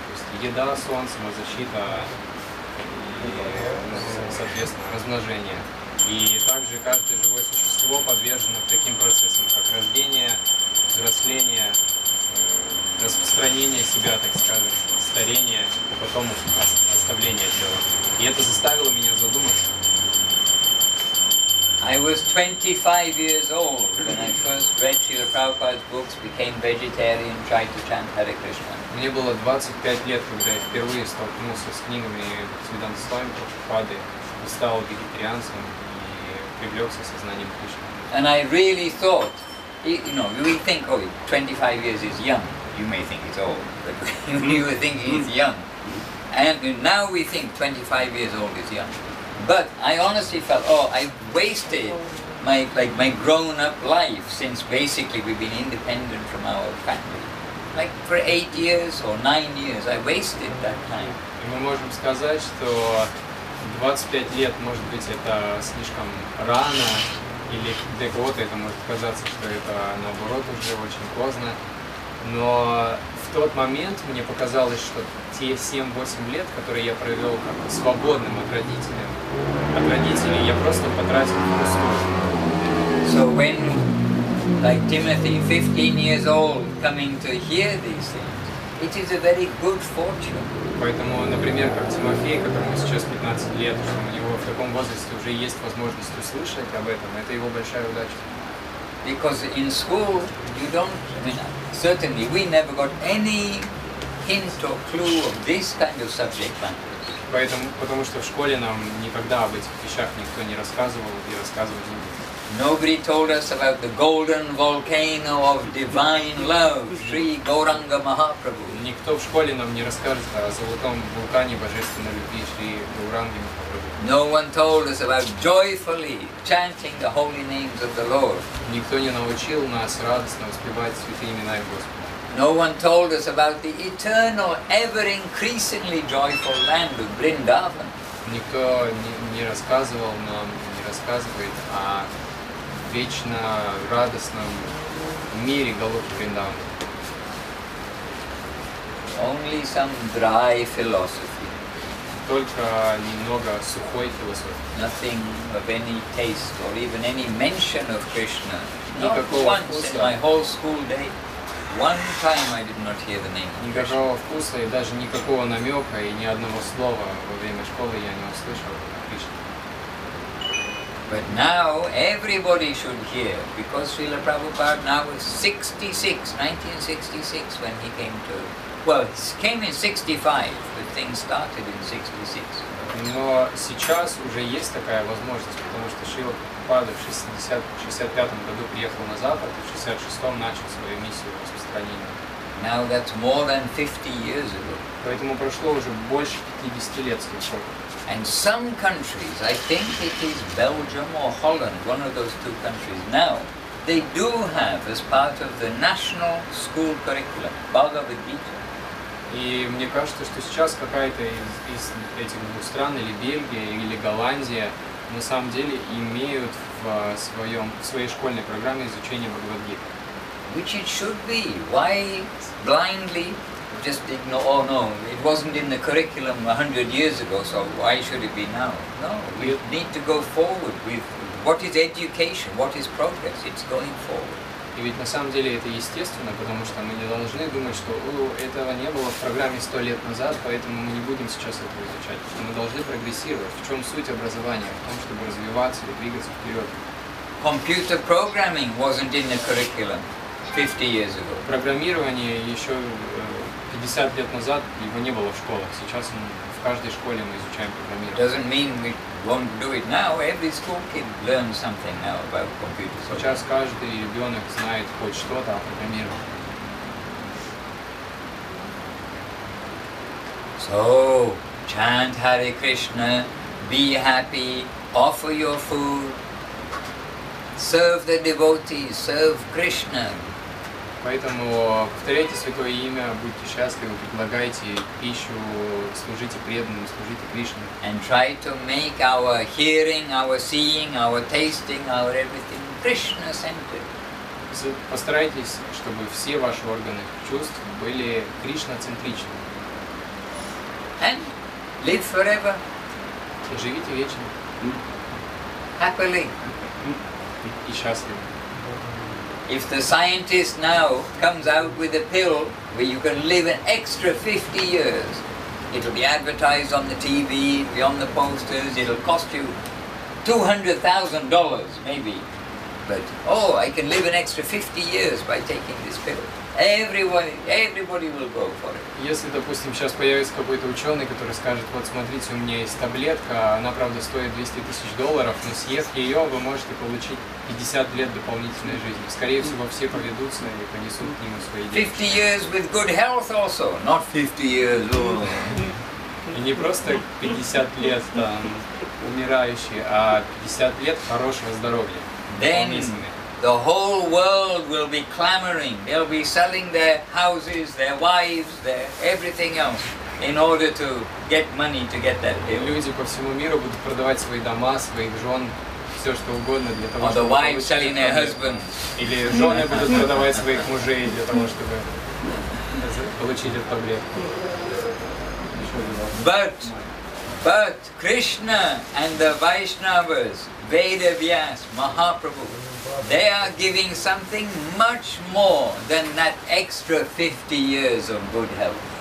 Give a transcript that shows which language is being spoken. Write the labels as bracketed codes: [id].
[ru] То есть еда, солнце, защита и, соответственно, размножение. И также каждое живое существо подвержено таким процессам, как рождение, взросление, распространение себя, так скажем, старение, и потом оставление тела. И это заставило меня задуматься. [en] I was 25 years old when I first read Srila Prabhupada's books, became vegetarian, tried to chant Hare Krishna. [ru] Мне было 25 лет, когда я впервые столкнулся с книгами Бхактиведанты Свами, Прабхупады, стал вегетарианцем и привлекся сознанием Кришны. [en] And I really thought, you know, we think, oh, 25 years is young. You may think it's old, but we were thinking it's young. And now we think 25 years old is young. But I honestly felt, oh, I wasted my grown-up life since basically we've been independent from our family. Like for 8 years or 9 years, I wasted that time. [ru] И мы можем сказать, что 25 лет, может быть, это слишком рано, или для кого-то это может казаться, что это наоборот уже очень поздно. Но в тот момент мне показалось, что те 7-8 лет, которые я провел как свободным от родителей, я просто потратил впустую. [en] So when, like Timothy, 15 years old, coming to hear these things, it is a very good fortune. [ru] Поэтому, например, как Тимофей, которому сейчас 15 лет, что у него в таком возрасте уже есть возможность услышать об этом, это его большая удача. [en] Because in school, you don't, I mean, certainly we never got any hint or clue of this kind of subject matter. [ru] Потому что в школе нам никогда об этих вещах никто не рассказывал и рассказывать не будет. [en] Nobody told us about the golden volcano of divine love, Sri Gauranga Mahaprabhu. [ru] Никто в школе нам не расскажет о золотом вулкане божественной любви Шри Гауранги Махапрабху. [en] No one told us about joyfully chanting the holy names of the Lord. [ru] Никто не научил нас радостно воспевать святые имена Господа. [en] No one told us about the eternal, ever increasingly joyful land of Vrindavan. [ru] Никто не рассказывал нам, не рассказывает о вечно радостном мире Галоки Вриндавана. [en] Only some dry philosophy. [ru] Только немного сухой философии. [en] Nothing of any taste or even any mention of Krishna. Not [ru] Никакого [en] once [ru] вкуса. [en] in my whole school day. One time I did not hear the name of Krishna. [ru] Никакого вкуса и даже никакого намека и ни одного слова во время школы я не услышал о Кришне. [en] But now everybody should hear, because Srila Prabhupada now is 66, 1966 when he came to, well, he came in 65, but things started in 66. [ru] Но сейчас уже есть такая возможность, потому что Шрила Прабхупада в 65 году приехал на Запад и в 66-м начал свою миссию распространения. [en] Now that's more than 50 years ago. [ru] Поэтому прошло уже больше 50 лет с тех пор. [en] And some countries, I think it is Belgium or Holland, one of those two countries now, they do have as part of the national school curriculum, Bhagavad Gita. [ru] И мне кажется, что сейчас какая-то из этих двух стран, или Бельгия, или Голландия, на самом деле имеют в своей школьной программе изучение Бхагавад-гиты. [en] Which it should be. Why blindly just ignore, oh no, it wasn't in the curriculum 100 years ago, so why should it be now? No, we need to go forward with what is education, what is progress, it's going forward. [ru] И ведь на самом деле это естественно, потому что мы не должны думать, что этого не было в программе 100 лет назад, поэтому мы не будем сейчас этого изучать. Мы должны прогрессировать. В чем суть образования? В том, чтобы развиваться и двигаться вперед. [en] Computer programming wasn't in the curriculum 50 years ago. [ru] Программирование еще 50 лет назад его не было в школах. Сейчас в каждой школе мы изучаем программирование. [en] Doesn't mean we won't do it now. Every school kid learns something now about computers. [ru] Сейчас каждый ребенок знает хоть что-то о программировании. [en] So, chant Hare Krishna, be happy, offer your food, serve the devotees, serve Krishna. [ru] Поэтому повторяйте Святое Имя, будьте счастливы, предлагайте пищу, служите преданным, служите Кришне. [en] And try to make our hearing, our seeing, our tasting, our everything Krishna-centered. [ru] Постарайтесь, чтобы все ваши органы чувств были Кришна-центричны. [en] And live forever. [ru] И живите вечно. [en] Happily. [ru] И счастливы. [en] If the scientist now comes out with a pill where you can live an extra 50 years, it'll be advertised on the TV, it'll be on the posters, it'll cost you $200,000 maybe. But, oh, I can live an extra 50 years by taking this pill. everybody will go for it. [ru] Если, допустим, сейчас появится какой-то ученый, который скажет, вот смотрите, у меня есть таблетка, она, правда, стоит $200 000, но съев ее, вы можете получить 50 лет дополнительной жизни. Скорее всего, все поведутся и понесут к нему свои деньги. [en] 50 years with good health also, not 50 years. [ru] И не просто 50 лет там умирающий, а 50 лет хорошего здоровья. [en] Then the whole world will be clamoring. They'll be selling their houses, their wives, their everything else in order to get money to get that pill. [ru] Люди по всему миру будут продавать свои дома, своих жен, все что угодно для того, [en] Or the [ru] чтобы [en] wives selling their husbands. [ru] Или жены будут продавать своих мужей для того, чтобы получить эту таблетку. [en] But Krishna and the Vaishnavas, Vedavyas, Mahaprabhu, they are giving something much more than that extra 50 years of good health.